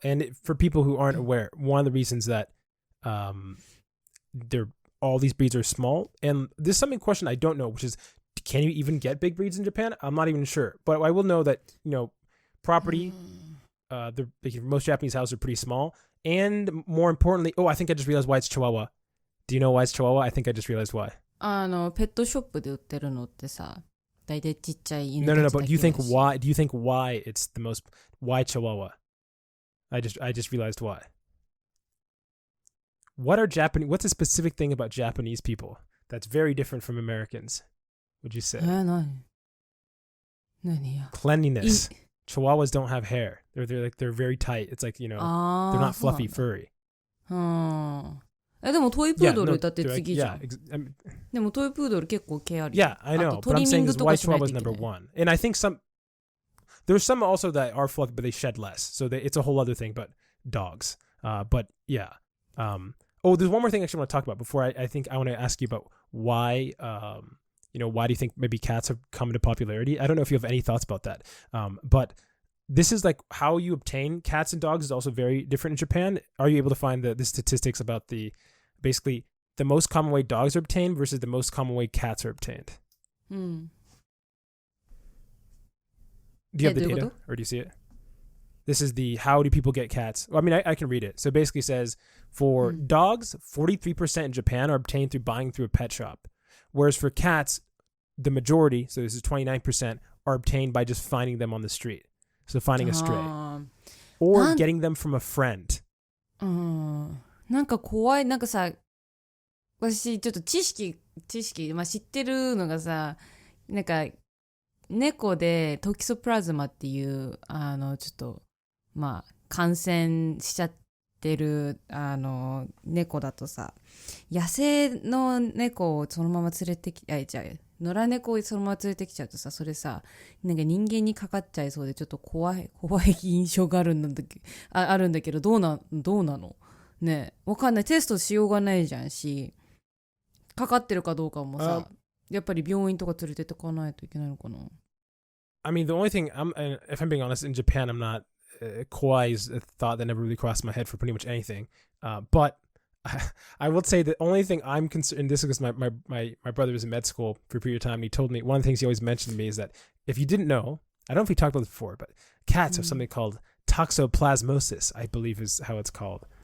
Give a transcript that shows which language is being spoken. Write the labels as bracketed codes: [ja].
[en] And for people who aren't aware, one of the reasons that all these breeds are small, and there's something question I don't know, which is, can you even get big breeds in Japan? I'm not even sure, but I will know that property, most Japanese houses are pretty small, and more importantly, I think I just realized why it's Chihuahua. Do you know why it's Chihuahua? I think I just realized why. [ja] ペットショップで売ってるのってさ、大体ちっちゃい犬たち [en] No, [ja] だけだし。 [en] but do you think why it's the most, why Chihuahua? I just realized why. What's a specific thing about Japanese people that's very different from Americans, would you say? [ja] 何や [en] Cleanliness. Chihuahuas don't have hair. They're very tight. It's like, they're not fluffy, furry. [ja] でもトイプードルだって [en] no, [ja] 次じゃん。でもトイプードル結構毛ある。 [en] Yeah, I know. But I'm saying is why Chihuahua's number one. And I think there's some also that are fluffy, but they shed less. So it's a whole other thing, but dogs. But yeah. There's one more thing I actually want to talk about before I think I want to ask you about why, why do you think maybe cats have come into popularity? I don't know if you have any thoughts about that. But this is like how you obtain cats and dogs is also very different in Japan. Are you able to find the statistics about basically the most common way dogs are obtained versus the most common way cats are obtained? Do you have the data or do you see it? This is the how do people get cats? Well, I mean, I can read it. So it basically says for dogs, 43% in Japan are obtained through a pet shop. Whereas for cats, the majority, so this is 29%, are obtained by just finding them on the street. So finding a stray. Or getting them from a friend. [ja] なんか怖い。なんかさ、私ちょっと知識、まあ、知ってるのがさ、なんか猫でトキソプラズマっていうちょっとまあ感染しちゃってる猫だとさ、野生の猫をそのまま連れてき野良猫をそのまま連れてきちゃうとさ、それさ、なんか人間にかかっちゃいそうでちょっと怖い印象があるんだけど、どうなのね。わかんない。テストしようがないじゃんし、かかってるかどうかもさ、やっぱり病院とか連れてってかないといけないのかな。 [en] I mean, the only thing, if I'm being honest, in Japan, I'm not, kawaii is a thought that never really crossed my head for pretty much anything. But I will say the only thing I'm concerned, and this is because my brother was in med school for a period of time, and he told me, one of the things he always mentioned to me is that if you didn't know, I don't know if we talked about this before, but cats have something called toxoplasmosis, I believe is how it's called.